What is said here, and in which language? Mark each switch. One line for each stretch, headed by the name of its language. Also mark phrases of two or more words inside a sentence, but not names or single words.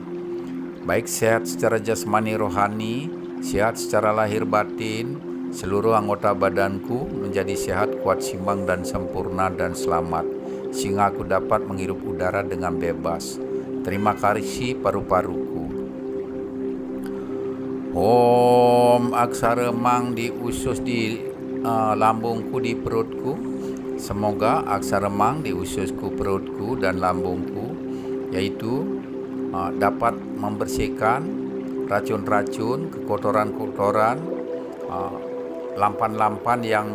Indonesian: Baik sehat secara jasmani rohani, sehat secara lahir batin, seluruh anggota badanku menjadi sehat, kuat, simbang, dan sempurna, dan selamat, sehingga aku dapat menghirup udara dengan bebas. Terima kasih paru-paruku. Om aksara mang di usus di lambungku, di perutku. Semoga aksara mang di ususku, perutku, dan lambungku, yaitu dapat membersihkan racun-racun, kekotoran-kekotoran, lampan-lampan yang